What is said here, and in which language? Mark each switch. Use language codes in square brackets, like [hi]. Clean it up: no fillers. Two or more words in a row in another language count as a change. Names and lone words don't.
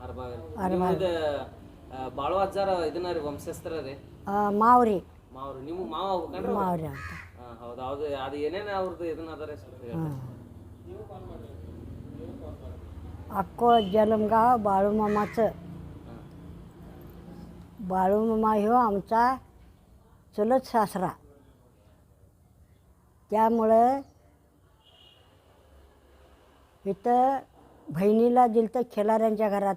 [kn] ಬಾಳು ಅಜ್ಜಾರ ಇದನ್ನ ರೀ ವಂಶಸ್ತ್ರ ರೀ ಮಾವ್ರಿ ಮಾವ್ರು ನಿಮ್ಮ ಮಾವ ಹೋಗ್ಕೊಂಡ್ರೆ ಮಾವ್ರಿ ಅಂತ. ಹೌದು ಹೌದು. ಅದು ಏನೇನು ಅವ್ರದ್ದು ಇದನ್ನ ಅದಾರೆ [mr] अक्को जलमगाव बाळूमामाचं. बाळूमामा ह्यो आमचा चुलत सासरा. त्यामुळं इथं बहिणीला दिलं तर खेलाऱ्यांच्या घरात.